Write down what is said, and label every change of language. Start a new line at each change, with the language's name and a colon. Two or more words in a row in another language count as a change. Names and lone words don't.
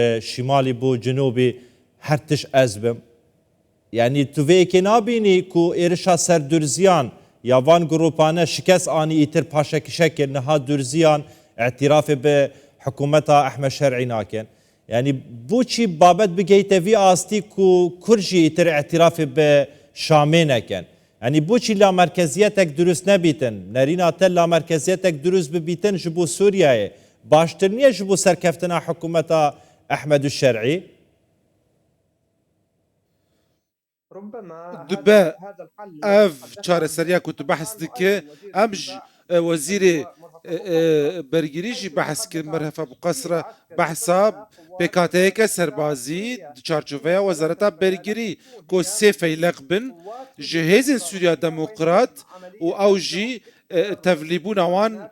Kurdish: şimalî bû cinûbî her tiş ez bim yani tu vê yekê nabînî ku êrişa ser durziyan ya van grupane şikes anî îtir paşekişekê niha durziyan etirafê bi hikûmeta Ehmed Şer'î nakin yani
Central Kurdish: بۆچی بابەت بگەیتە
Kurdish: vî astî ku Kurd jî îtir etirafê bi Şamê nekin yani بۆچی lamerkeziyetek durust nebîtin nerîna te lamerkeziyetek durust bibîtin ji bo Sûriyeyê baştir niye ji bo serkeftina hikûmeta Ehmed Şer'î dibe ev çareseriya ku tu behs dike em ji wezîrê bergirî jî behs kir merhefa bi qesra behsa pêkateyeke serbazî di çarçoveya wezareta bergirî ku sê feylek bin ji hêzên Sûriya Demokrat û ew jî tevlîbûna wan